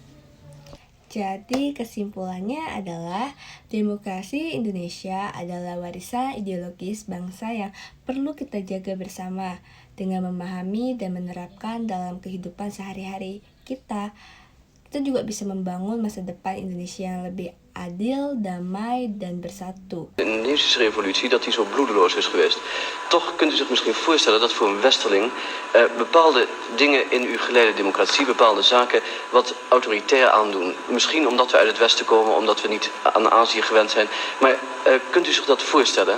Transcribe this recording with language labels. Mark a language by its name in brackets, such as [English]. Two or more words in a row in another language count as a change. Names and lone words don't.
[Indonesian] Jadi kesimpulannya adalah demokrasi Indonesia adalah warisan ideologis bangsa yang perlu kita jaga bersama dengan memahami dan menerapkan dalam kehidupan sehari-hari kita. Kita juga bisa membangun masa depan Indonesia yang lebih adil, damai, dan bersatu. [Dutch] De Indonesische revolutie, dat die zo bloedeloos is geweest. Toch kunt u zich misschien voorstellen dat voor een westerling bepaalde dingen in uw geleide democratie, bepaalde zaken wat autoritair aandoen. Misschien omdat we uit het westen komen, omdat we niet aan Azië gewend zijn. Maar kunt u zich dat voorstellen?